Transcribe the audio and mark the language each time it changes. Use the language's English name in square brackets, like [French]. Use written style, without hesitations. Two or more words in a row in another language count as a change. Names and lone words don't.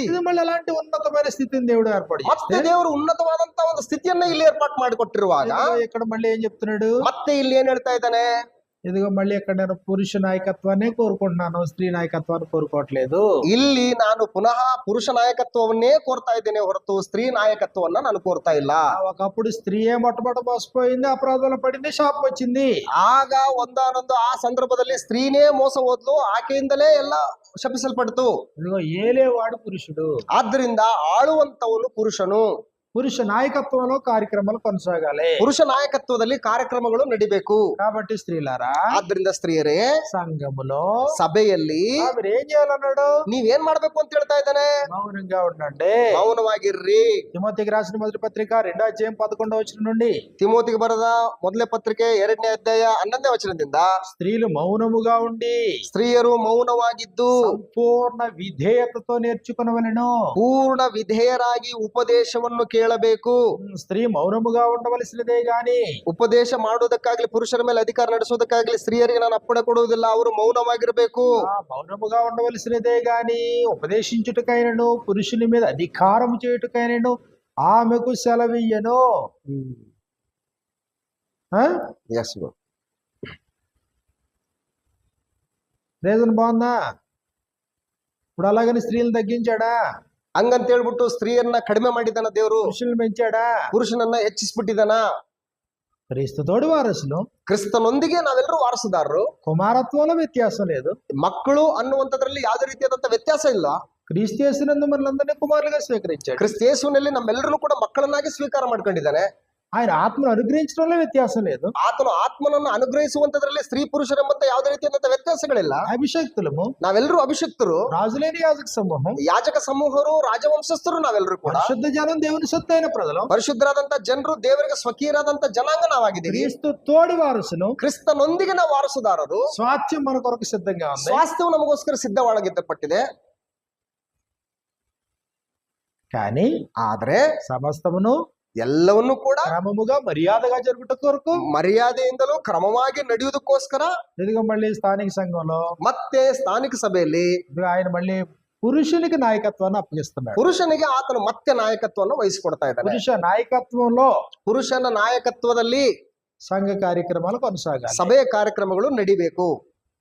[Telugu] ఇది మళ్ళీ అలాంటి ఉన్నతమైన స్థితిని దేవుడు ఏర్పాటు [Kannada] ಮತ್ತೆ ದೇವರು ಉನ್ನತವಾದಂತ ಒಂದು ಸ್ಥಿತಿಯನ್ನ ಇಲ್ಲಿ ಏರ್ಪಾటు ಮಾಡಿಕೊಟ್ಟಿರುವಾಗ [Telugu] ఇక్కడ మళ్ళీ ఏం చెప్తున్నాడు? [Kannada] ಮತ್ತೆ ಇಲ್ಲಿ ಏನ್ ಹೇಳ್ತಾ ಇದ್ದಾನೆ? [Telugu] ఇదిగో మళ్ళీ ఇక్కడ నేను పురుష నాయకత్వాన్ని కోరుకుంటున్నాను, స్త్రీ నాయకత్వాన్ని కోరుకోవట్లేదు. [Kannada] ಇಲ್ಲಿ ನಾನು ಪುನಃ ಪುರುಷ ನಾಯಕತ್ವವನ್ನೇ ಕೋರ್ತಾ ಇದ್ದೇನೆ ಹೊರತು ಸ್ತ್ರೀ ನಾಯಕತ್ವವನ್ನ ನಾನು ಕೋರ್ತಾ ಇಲ್ಲ. [Telugu] ఒకప్పుడు స్త్రీయే మొట్టమొదట మోసపోయింది, అపరాధంలో పడింది, శాపం వచ్చింది. [Kannada] ಆಗ ಒಂದಾನೊಂದು ಆ ಸಂದರ್ಭದಲ್ಲಿ ಸ್ತ್ರೀನೇ ಮೋಸ ಹೋದ್ಲು, ಆಕೆಯಿಂದಲೇ ಎಲ್ಲ ಶಪಿಸಲ್ಪಡ್ತು. [Telugu] ఇదిగో ఏలేవాడు పురుషుడు. [Kannada] ಆದ್ದರಿಂದ ಆಳುವಂತವನು ಪುರುಷನು. [Telugu] పురుష నాయకత్వంలో కార్యక్రమాలు కొనసాగాలి. [Kannada] ಪುರುಷ ನಾಯಕತ್ವದಲ್ಲಿ ಕಾರ್ಯಕ್ರಮಗಳು ನಡಿಬೇಕು. [Telugu] కాబట్టి స్త్రీలారా, [Kannada] ಆದ್ರಿಂದ ಸ್ತ್ರೀಯರೇ, [Telugu] సంఘములో [Kannada] ಸಭೆಯಲ್ಲಿ [Telugu] మీరు ఏం చేయాలన్నాడు? [Kannada] ನೀವೇನ್ ಮಾಡ್ಬೇಕು ಅಂತ ಹೇಳ್ತಾ ಇದ್ದಾನೆ? [Telugu] మౌనంగా ఉండండి. [Kannada] ಮೌನವಾಗಿರ್ರಿ. [Telugu] తిమోతికి రాసిన మొదటి పత్రిక 2వ అధ్యాయం 11వ వచనం నుండి, [Kannada] ತಿಮೋತಿಗೆ ಬರೆದ ಮೊದಲನೇ ಪತ್ರಿಕೆ 2ನೇ ಅಧ್ಯಾಯ 11ನೇ ವಚನದಿಂದ, [Telugu] స్త్రీలు మౌనముగా ఉండి [Kannada] ಸ್ತ್ರೀಯರು ಮೌನವಾಗಿದ್ದು [Telugu] సంపూర్ణ విధేయతతో నేర్చుకునవలెను. [Kannada] ಪೂರ್ಣ ವಿಧೇಯರಾಗಿ ಉಪದೇಶವನ್ನು ಕೇಳಬೇಕು. [Telugu] స్త్రీ మౌనముగా ఉండవలసినదే గాని [Kannada] ಉಪದೇಶ ಮಾಡುವುದಕ್ಕಾಗ್ಲಿ, ಪುರುಷರ ಮೇಲೆ ಅಧಿಕಾರ ನಡೆಸುವುದಕ್ಕಾಗ್ಲಿ ಸ್ತ್ರೀಯರಿಗೆ ನಾನು ಅಪ್ಪಣೆ ಕೊಡುವುದಿಲ್ಲ. ಅವರು ಮೌನವಾಗಿರ್ಬೇಕು. [Telugu] మౌనముగా ఉండవలసినదే గాని ఉపదేశించుటకైనను పురుషుని మీద అధికారము చేయుటకైనను ఆమెకు సెలవియ్యను. ಎಸ್ రీజన్ బాగుందా? ఇప్పుడు అలాగని స్త్రీలను తగ్గించాడా? [Kannada] ಹಂಗಂತ ಹೇಳ್ಬಿಟ್ಟು ಸ್ತ್ರೀಯನ್ನ ಕಡಿಮೆ ಮಾಡಿದಾನ ದೇವರು? [Telugu] పురుషులను పెంచాడా? [Kannada] ಪುರುಷನನ್ನ ಹೆಚ್ಚಿಸ್ಬಿಟ್ಟಿದಾನ? [Telugu] క్రీస్తుతోడు వారసులు. [Kannada] ಕ್ರಿಸ್ತನೊಂದಿಗೆ ನಾವೆಲ್ಲರೂ ವಾರಸುದಾರರು. [Telugu] కుమారత్వంలో వ్యత్యాసం లేదు. [Kannada] ಮಕ್ಕಳು ಅನ್ನುವಂಥದ್ರಲ್ಲಿ ಯಾವುದೇ ರೀತಿಯಾದಂತ ವ್ಯತ್ಯಾಸ ಇಲ್ಲ. [Telugu] క్రీస్తు యేసునందు మనలందరినీ కుమారులుగా స్వీకరించాడు. [Kannada] ಕ್ರಿಸ್ತ ಯೇಸುವಿನಲ್ಲಿ ನಮ್ಮೆಲ್ಲರೂ ಕೂಡ ಮಕ್ಕಳನ್ನಾಗಿ ಸ್ವೀಕಾರ ಮಾಡ್ಕೊಂಡಿದ್ದಾನೆ. [Telugu] ఆయన ఆత్మను అనుగ్రహించడంలో వ్యత్యాసం లేదు. [Kannada] ಆತನು ಆತ್ಮನನ್ನು ಅನುಗ್ರಹಿಸುವಂತದ್ರಲ್ಲಿ ಸ್ತ್ರೀ ಪುರುಷರೆಂಬಂತ ಯಾವುದೇ ರೀತಿಯಾದಂತ ವ್ಯತ್ಯಾಸಗಳಿಲ್ಲ. [Telugu] అభిషక్తులము, [Kannada] ನಾವೆಲ್ಲರೂ ಅಭಿಷಕ್ತರು, [Telugu] రాజులేని యాజక సమూహం, [Kannada] ಯಾಜಕ ಸಮೂಹರು, ರಾಜವಂಶಸ್ಥರು ನಾವೆಲ್ಲರೂ ಕೂಡ [Telugu] పరిశుద్ధ జనం, దేవుని సొత్తు అయిన ప్రజలు, [Kannada] ಪರಿಶುದ್ಧರಾದಂತ ಜನರು, ದೇವರಿಗೆ ಸ್ವಕೀಯರಾದಂತ ಜನಾಂಗ ನಾವಾಗಿದ್ದೀವಿ. [Telugu] క్రీస్తు తోడి వారసులు. [Kannada] ಕ್ರಿಸ್ತನೊಂದಿಗೆ ನಾವು ವಾರಸುದಾರರು. [Telugu] స్వాస్థ్యం మన కొరకు సిద్ధంగా ఉంది. [Kannada] ಸ್ವಾಸ್ಥ್ಯವು ನಮಗೋಸ್ಕರ ಸಿದ್ಧವಾಗಿದ್ದಪಟ್ಟಿದೆ. [Telugu] కానీ [Kannada] ಆದ್ರೆ [Telugu] సమస్తమును [Kannada] ಎಲ್ಲವನ್ನೂ ಕೂಡ [Telugu] క్రమముగా మర్యాదగా జరుగుట కొరకు, [Kannada] ಮರ್ಯಾದೆಯಿಂದಲೂ ಕ್ರಮವಾಗಿ ನಡೆಯುವುದಕ್ಕೋಸ್ಕರ [Telugu] ఇదిగో మళ్ళీ స్థానిక సంఘంలో [Kannada] ಮತ್ತೆ ಸ್ಥಾನಿಕ ಸಭೆಯಲ್ಲಿ [Telugu] ఆయన మళ్ళీ పురుషునికి నాయకత్వాన్ని అప్పగిస్తున్నాడు. [Kannada] ಪುರುಷನಿಗೆ ಆತನು ಮತ್ತೆ ನಾಯಕತ್ವವನ್ನು ವಹಿಸಿಕೊಡ್ತಾ ಇದ್ದಾನೆ. [Telugu] పురుష నాయకత్వంలో [Kannada] ಪುರುಷನ ನಾಯಕತ್ವದಲ್ಲಿ [Telugu] సంఘ కార్యక్రమాలు కొనసాగాలి. [Kannada] ಸಭೆಯ ಕಾರ್ಯಕ್ರಮಗಳು ನಡಿಬೇಕು.